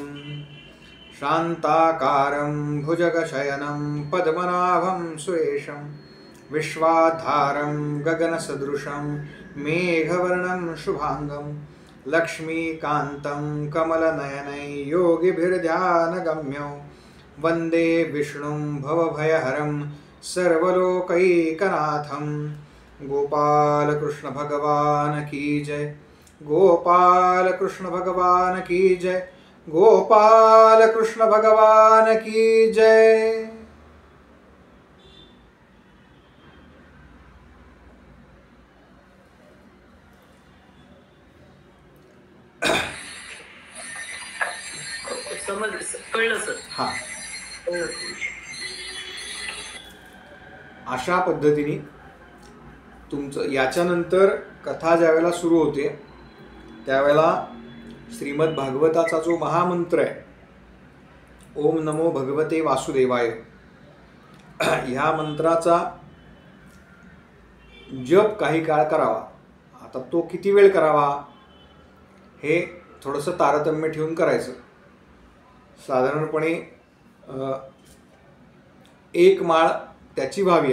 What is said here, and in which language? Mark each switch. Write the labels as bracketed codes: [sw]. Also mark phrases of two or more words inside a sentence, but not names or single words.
[sa] शान्ताकारं भुजगशयनं पद्मनाभं सुरेशं विश्वाधारं गगनसदृशं मेघवर्णं शुभांगं। लक्ष्मीकान्तं कमलनयनै योगिभिर्ध्यानगम्यं वन्दे विष्णुं भवभयहरं सर्वलोकैकनाथं। [hi] गोपाल कृष्ण भगवान की जय गोपाल कृष्ण भगवान की जय गोपाल कृष्ण भगवान की जय। [mr] कळलं सर? हा, अशा पद्धतीने तुमचं याच्यानंतर कथा ज्यावेळेला सुरू होते त्यावेळेला श्रीमद भागवताचा जो महामंत्र आहे [sa] ओम नमो भगवते वासुदेवाय, [mr] ह्या मंत्राचा जप काही काळ करावा। आता तो किती वेळ करावा हे थोडंसं तारतम्य ठेवून करायचं। साधारणपणे एक माळ त्याची व्हावी।